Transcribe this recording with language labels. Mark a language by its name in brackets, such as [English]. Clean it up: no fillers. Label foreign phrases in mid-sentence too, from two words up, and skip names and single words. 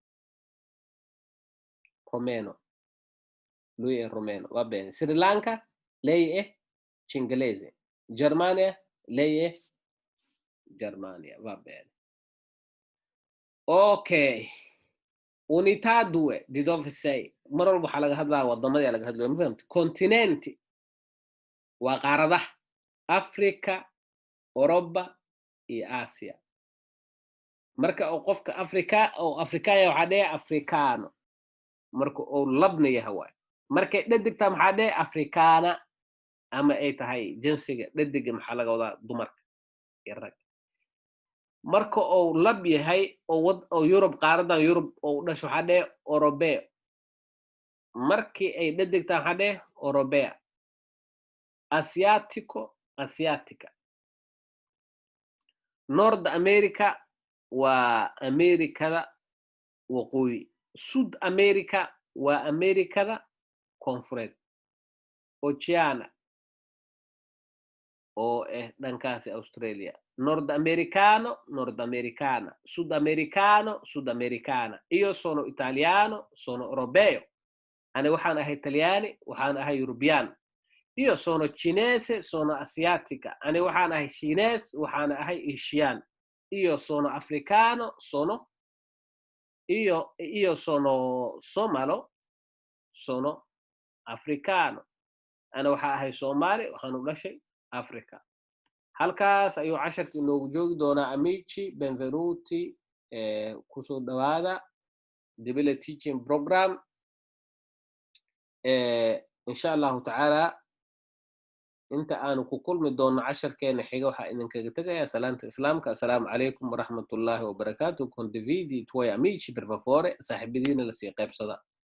[Italian] romeno lui è romeno va bene Sri Lanka lei è cinglese Germania lei è Germania va bene [Somali] okay [Italian] unità 2 di dove sei [Somali] mar walba waxaa laga hadlaa wadamadii laga hadlayo ma fahamtay continenti waa qaaradaha Africa Europa iyo Asia marka uu qofka Afrika oo Afrikaya waxaa dhahay Africano marka uu labna yahay waay markay dhadigta maxaa dhahay Africana ama ay tahay jinsiga dhadiga maxaa laga wadaa dumarka iyo rag marka uu lab yahay oo Europe qaaradan Europe oo dhasho waxaa dhahay Europeo markii ay dhadigta waxaa dhahay Europea [Italian] asiatico, asiatica. [Somali] Nord America waa Amerikada waqooyi. Sud America waa Amerikada koonfureed. Oceania oo dhankaasi Australia. [Italian] Nord Americano, Nord Americana. Sud Americano, Sud Americana. Io sono italiano, sono europeo. [Somali] Ani waxaan ahay Talyaani, waxaan ahay European. [Italian] Io sono cinese, sono asiatica. [Somali] Ani waxaan ahay Chinese, waxaan ahay Asian. [Italian] Io sono africano, io sono somalo, sono africano. [Somali] Ana waxaan ahay Soomaali, waxaan u dhashay Africa. Halkaas ayuu casharka inoogu joogi doonaa [Italian] amici, benvenuti, [Somali] kusoo dhawaada Dibile Teaching Program. [Arabic] insha allahu tacaala [Somali] inta aanu ku kulmi doono casharkeena xiga waxaa idinkaga tegayaa salaanta islaamka. [Arabic] Assalaamu calaykum waraxmatullaahi wabarakaatu. [Italian] Condividi tuoi amici per favore, [Somali] saaxiibadiina lasii qaybsada.